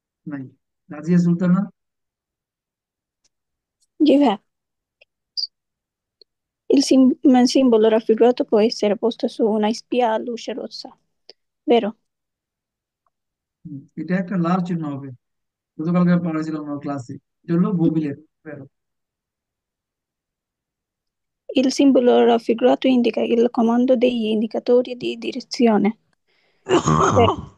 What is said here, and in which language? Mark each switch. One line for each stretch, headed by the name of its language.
Bangla: নাই। Razia Sultana? Divè.
Italian: Simbolo raffigurato può essere posto su una spia a luce rossa, vero?
Bangla: এটা একটা লাল চিহ্ন হবে, গতকালকে পড়াছিলাম আমার ক্লাসে। এটা হলো ববিলের।
Italian: Vero. Il simbolo raffigurato indica il comando degli indicatori di direzione, vero?